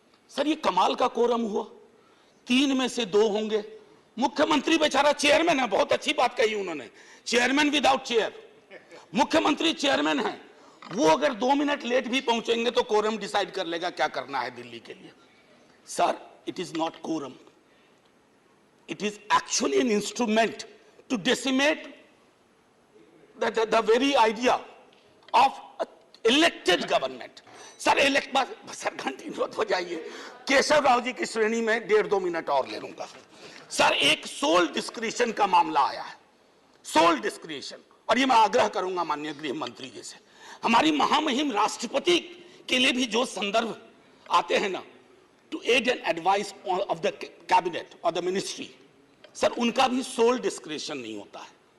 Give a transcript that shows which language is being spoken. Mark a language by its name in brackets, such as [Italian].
[Hindi] Sir ये कमाल का कोरम हुआ, 3 में से 2 होंगे। मुख्यमंत्री बेचारा चेयरमैन है, बहुत अच्छी बात कही उन्होंने, चेयरमैन विदाउट चेयर। मुख्यमंत्री चेयरमैन है, वो अगर 2 मिनट लेट भी पहुंचेंगे तो कोरम डिसाइड कर लेगा क्या करना है दिल्ली के लिए। [English] Sir it is not quorum, it is actually an instrument to decimate the very idea of elected government. [Hindi] Sir sir घंटी मत हो जाइए, केशव राव जी की श्रेणी में 1.5-2 मिनट और ले लूंगा। सर एक सोल डिस्क्रिशन का मामला आया है, सोल डिस्क्रिशन, और ये मैं आग्रह करूंगा माननीय गृह मंत्री जी से, हमारी महामहिम राष्ट्रपति के लिए भी जो संदर्भ आते हैं ना, [English] to aid and advice of the cabinet or the ministry, [Hindi] sir उनका भी सोल डिस्क्रिशन नहीं होता है।